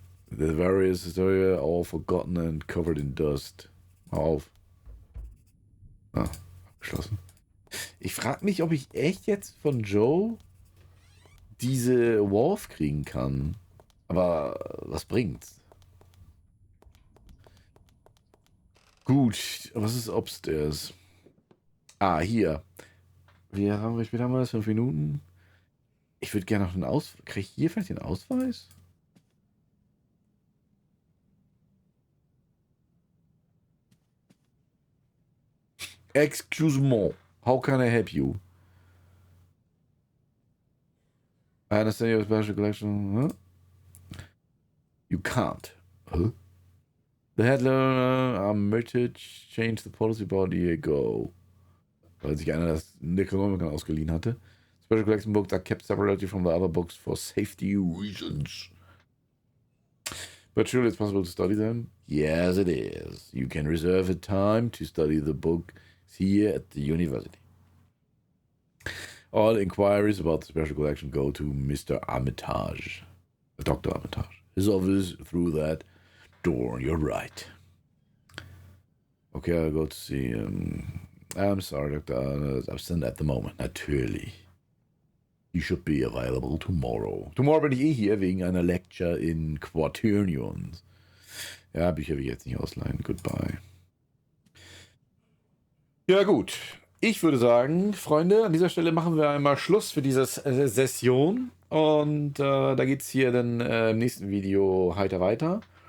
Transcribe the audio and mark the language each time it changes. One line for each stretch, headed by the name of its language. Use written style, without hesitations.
English: The various historia all forgotten and covered in dust.
German: Hau auf. Ah, abgeschlossen. Ich frage mich, ob ich echt jetzt von Joe diese Worf kriegen kann. Aber was bringt's? Gut, was ist upstairs? Ah, hier. Wie haben wir das? 5 Minuten? Ich würde gerne noch einen Ausweis. Kriege ich hier vielleicht den Ausweis?
English: Excuse me. How can I help you? I understand your special collection. You can't. Huh? The headliner Armitage changed the policy about a year ago.
German: Weil sich einer das Necronomicon ausgeliehen hatte.
English: Special collection books are kept separately from the other books for safety reasons. But surely it's possible to study them? Yes, it is. You can reserve a time to study the book here at the university. All inquiries about the special collection go to Mr. Armitage. Dr. Armitage. His office through that door on your right. Okay, I'll go to see him. I'm sorry, Dr. Armitage is absent at the moment.
German: Natürlich.
English: He should be available tomorrow.
German: Tomorrow bin ich eh hier wegen einer Lecture in Quaternions. Ja, Bücher will ich jetzt nicht ausleihen. Goodbye. Ja, gut. Ich würde sagen, Freunde, an dieser Stelle machen wir einmal Schluss für diese Session. Und da geht es hier dann im nächsten Video heiter weiter.